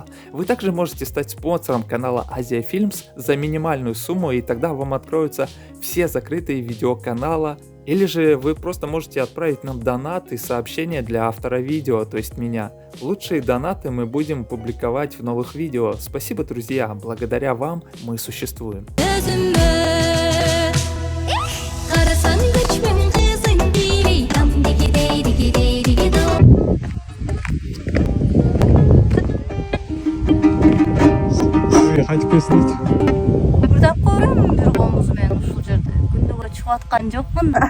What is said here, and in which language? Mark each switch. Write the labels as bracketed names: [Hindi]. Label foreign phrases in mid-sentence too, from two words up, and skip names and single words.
[Russian] Вы также можете стать спонсором канала Азия Films за минимальную сумму, и тогда вам откроются все закрытые видео канала. Или же вы просто можете отправить нам донат и сообщение для автора видео, то есть меня. Лучшие донаты мы будем публиковать в новых видео. Спасибо, друзья, благодаря вам мы существуем. [Kazakh] қайтып келсін дейді. [Kyrgyz] Мурдап көрөм бир комуз менен ушул жерде. Күндөгө чыгып аткан жокмун да.